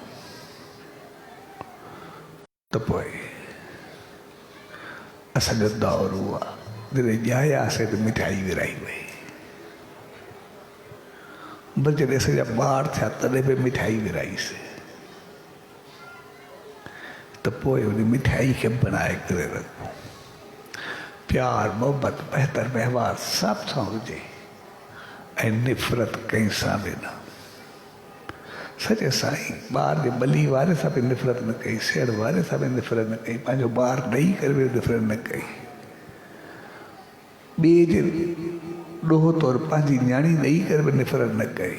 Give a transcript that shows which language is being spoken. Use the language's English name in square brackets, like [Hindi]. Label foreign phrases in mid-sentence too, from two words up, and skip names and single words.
[Sindhi] त पोइ असांजो दौरु हुआ, जॾहिं ॼायासीं त मिठाई विराई वई, बस जॾहिं असांजा ॿार थिया तॾहिं बि मिठाई विराईसीं। त पोइ उन मिठाई खे बनाए करे रखूं। प्यार मोहब्बत बेहतर व्यवहार सब सां हुजे ऐं निफ़रत कंहिं सां बि न। सचे साईं ॿार जे बली वारे सां बि निफ़रत न कई, सेड़ वारे सां बि निफ़रत न कई, पंहिंजो ॿार ॾेई करे बि निफ़रत न कई, ॿिए जे ॾोहो तौरु पंहिंजी न्याणी ॾेई करे बि निफ़रत न कई।